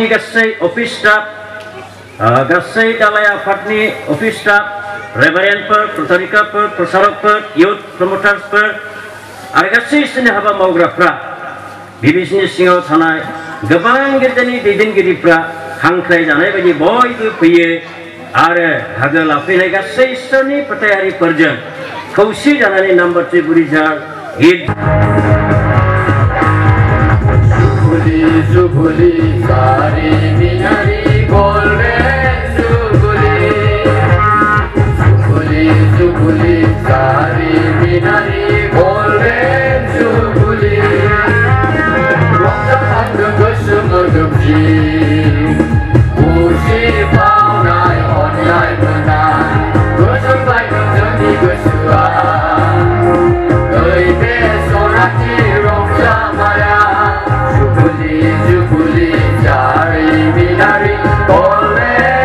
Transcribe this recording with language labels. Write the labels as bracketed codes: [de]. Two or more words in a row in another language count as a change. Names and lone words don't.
[brx] गासै अफिस स्टाफ गासै दालाय आफादनि अफिस स्टाफ रेभारेन्डफोर प्रचारिकाफोर प्रसारकफोर [en] youth promoters [brx] आरो गासै इसोरनि हाबा मावग्राफ्रा BBCनि सिङाव थानाय गोबां गिर्जानि दैदेनगिरिफ्रा हांख्राय जानाय बायदि बयबो फैयो आरो बाहागो लाफैनाय गासै इसोरनि फोथायारिफोरजों खौसे जानानै नाम्बार 3 बुरिजार गिर्जा जुबुली सारी मिनारी [en] golden jubilee [brx] जुबुली सारी मिनारी [en] golden jubilee [brx] रंजाखांदो गोसो मोदोमजि खुसि बावनाय अननाय मोननाय गोजोनलायदों जोंनि गोसोआ ओइ बे सनाथि रंजानाया जुबुली जारिमिनारि गोल्डन